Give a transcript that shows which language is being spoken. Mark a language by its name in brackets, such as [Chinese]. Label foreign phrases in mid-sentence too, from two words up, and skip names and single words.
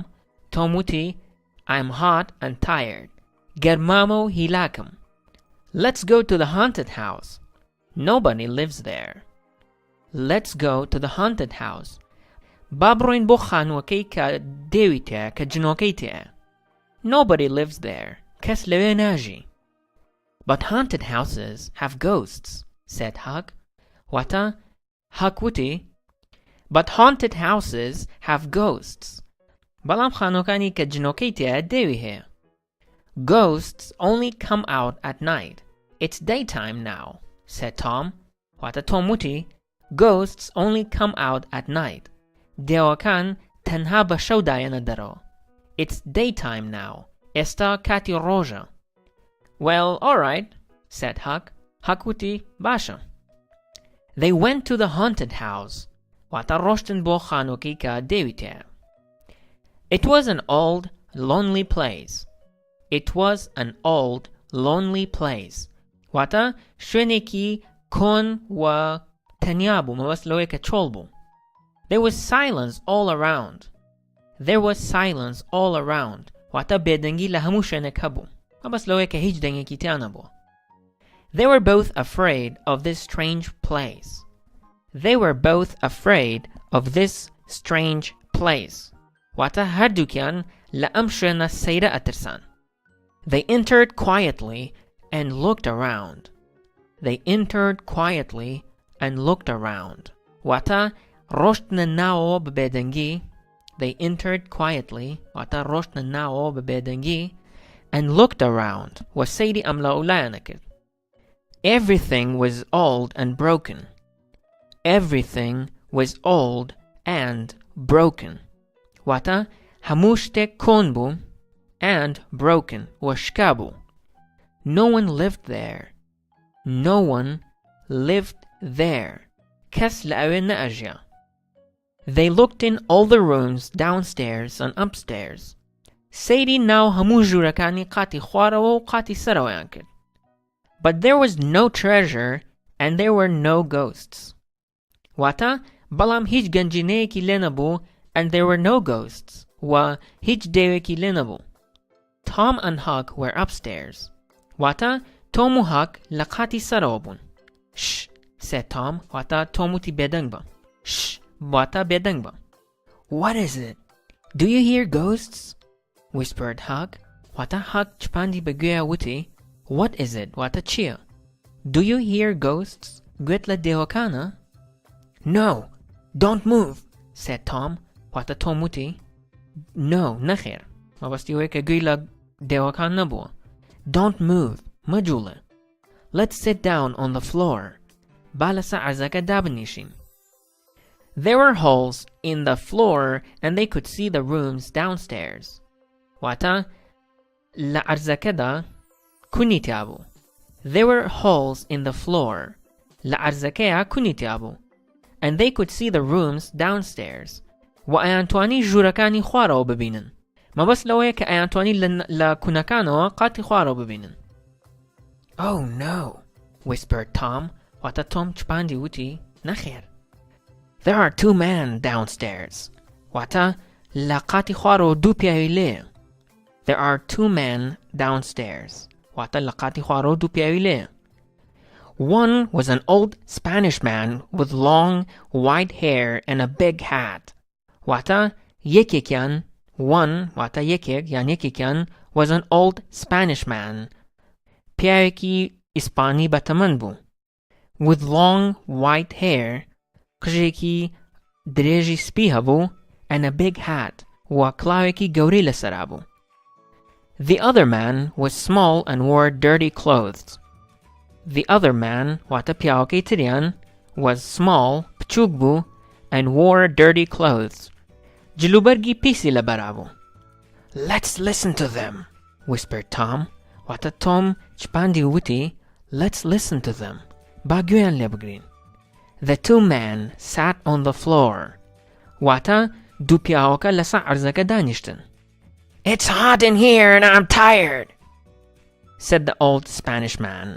[Central Kurdish] Tom وتی [English] I'm hot and tired. [Central Kurdish] گەرمامە و هیلاکم. [English] Let's go to the haunted house. Nobody lives there. Let's go to the haunted house. [Central Kurdish] با بڕۆین بۆ خانووەکەی کە دێوی تێیە کە جنۆکەی تێیە. [English] Nobody lives there. [Central Kurdish] کەس لەوێ ناژی. [English] But haunted houses have ghosts, said Huck. [Central Kurdish] واتە Huck وتی [English] But haunted houses have ghosts. [Central Kurdish] بەڵام خانووەکانی کە جنۆکەی تێیە دێوی هەیە. [English] Ghosts only come out at night. It's daytime now, said Tom. [Central Kurdish] واتە Tom وتی [English] Ghosts only come out at night. [Central Kurdish] دێوەکان تەنها بە شەودایەنە دەرەوە. [English] It's daytime now. [Central Kurdish] ئێستا کاتی ڕۆژە. [English] Well, all right, said Huck. [Central Kurdish] Huck وتی باشە. [English] They went to the haunted house. [Central Kurdish] واتە ڕۆشتن بۆ خانووەکەی کە دێوی تێیە. [English] It was an old, lonely place. It was an old, lonely place. [Central Kurdish] واتە شوێنێکی کۆن و تەنیا بوو مەبەست لەوەی کە چۆڵ بوو. [English] There was silence all around. There was silence all around. [Central Kurdish] واتە بێدەنگی لە هەموو شوێنێک هەبوو. مەبەست لەوەی کە هیچ دەنگێکی تیان نەبووە. [English] They were both afraid of this strange place. They were both afraid of this strange place. [Central Kurdish] واتە هەردووکیان لە ئەم شوێنە سەیرە ئەترسان. [English] They entered quietly and looked around. They entered quietly and looked around. [Central Kurdish] واتە ڕۆشتنە ناوەوە بە بێدەنگی. [English] They entered quietly [Central Kurdish] واتە ڕۆشتنە ناوەوە بە بێدەنگی [English] and looked around [Central Kurdish] و سەیری ئەم لاولایانە کرد. [English] Everything was old and broken. Everything was old and broken. [Central Kurdish] واتە هەموو شتێک کۆن بوو [English] and broken [Central Kurdish] وشکا بوو. [English] No one lived there. No one lived there. [Central Kurdish] کەس لە ئەوێ نەئەژیا. [English] They looked in all the rooms downstairs and upstairs. [Central Kurdish] سەیری ناو هەموو ژوورەکانی قاتی خوارەوە و قاتی سەرەوەیان کرد. [English] But there was no treasure and there were no ghosts. [Central Kurdish] واتە بەڵام هیچ گەنجینەیەکی لێ نەبوو [English] and there were no ghosts [Central Kurdish] و هیچ دێوێکی لێ نەبوو. [English] Tom and Huck were upstairs. [Central Kurdish] واتە تۆم و هاک لە قاتی سەرەوە بوون. [English] Shh, said Tom. [Central Kurdish] واتە تۆم وتی بێدەنگ بە. Shh, واتە بێدەنگ بە. [English] What is it? Do you hear ghosts? Whispered Huck. [Central Kurdish] واتە هاک چپاندی بەگوێیە وتی [English] What is it? [Central Kurdish] واتە چییە? [English] Do you hear ghosts? [Central Kurdish] گوێت لە دێوەکانە؟ [English] No, don't move, said Tom. [Central Kurdish] واتە تۆم وتی No, نەخێر. مەبەستی ئەوەیە کە گوێی لە دێوەکان نەبووە. [English] Don't move, مەجوڵێ. Let's sit down on the floor. [Central Kurdish] با لەسەر عەرزەکە دابنیشین. [English] There were holes in the floor and they could see the rooms downstairs. [Central Kurdish] واتە لە عەرزەکەدا کونی تیا بوو. [English] There were holes in the floor. [Central Kurdish] لە عەرزەکەیە کونی تیا بوو. [English] And they could see the rooms downstairs. [Central Kurdish] و ئەیانتوانی ژوورەکانی خوارەوە ببینن. مەبەست لەوەیە کە ئەیانتوانی لە کوونەکانەوە قاتی خوارەوە ببینن. [English] Oh no, whispered Tom. [Central Kurdish] واتە تۆم چپاندی وتی نەخێر. [English] There are two men downstairs. [Central Kurdish] واتە لە قاتی خوارەوە دوو پیاوی لێیە. [English] There are two men downstairs. [Central Kurdish] واتە لە قاتی خوارەوە دوو پیاوی لێیە. [English] One was an old Spanish man with long white hair and a big hat. [Central Kurdish] واتە یەکێکیان one واتە یەکێک یان یەکێکیان [English] was an old Spanish man. [Central Kurdish] پیاوێکی ئیسپانی بەتەمەند بوو. [English] With long white hair [Central Kurdish] قژێکی درێژی سپی هەبوو [English] and a big hat [Central Kurdish] و کڵاوێکی گەورەی لەسەرا بوو. [English] The other man was small and wore dirty clothes. The other man [Central Kurdish] واتە پیاوەکەی تریان [English] was small [Central Kurdish] بچووک بوو [English] and wore dirty clothes. [Central Kurdish] جلوبەرگی پیسی لەبەرا بوو. [English] Let's listen to them, whispered Tom. [Central Kurdish] واتە تۆم چپاندی وتی [English] Let's listen to them. [Central Kurdish] با گوێیان لێ بگرین. [English] The two men sat on the floor. [Central Kurdish] واتە دوو پیاوەکە لەسەر عەرزەکە دانیشتن. [English] It's hot in here and I'm tired, said the old Spanish man.